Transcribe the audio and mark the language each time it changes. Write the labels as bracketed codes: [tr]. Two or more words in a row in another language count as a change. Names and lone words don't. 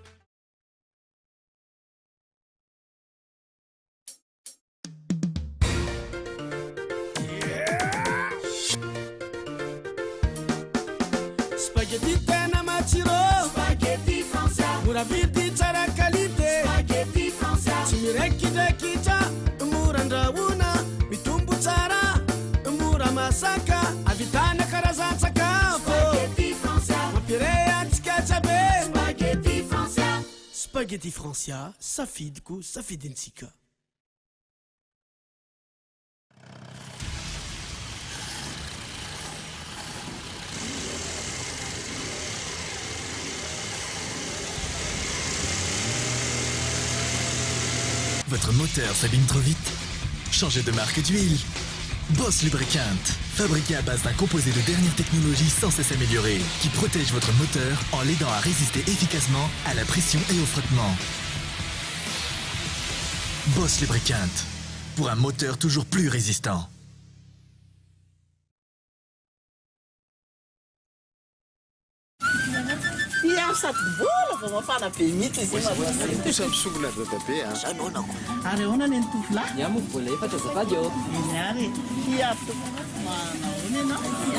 [mg] Spaghetti tena matsiro Spaghetti français mura vidy tsara qualité Spaghetti français tsy mirekidraikitra mora andrahoina mitombo tsara mora masaka avitana karazan-tsakafo Spaghetti français mampire antsika tsabe Spaghetti français. Spaghetti français safidiko safidintsika. [fr] Votre moteur s'abîme trop vite? Changez de marque d'huile. Boss Lubricant, fabriqué à base d'un composé de dernière technologie sans cesse amélioré, qui protège votre moteur en l'aidant à résister efficacement à la pression et au frottement. Boss Lubricant, pour un moteur toujours plus résistant. [mg] Ary ahoana ny tovolahy? Ia moa vola efatra azafady eo. Iny ary hiafy manao ianao.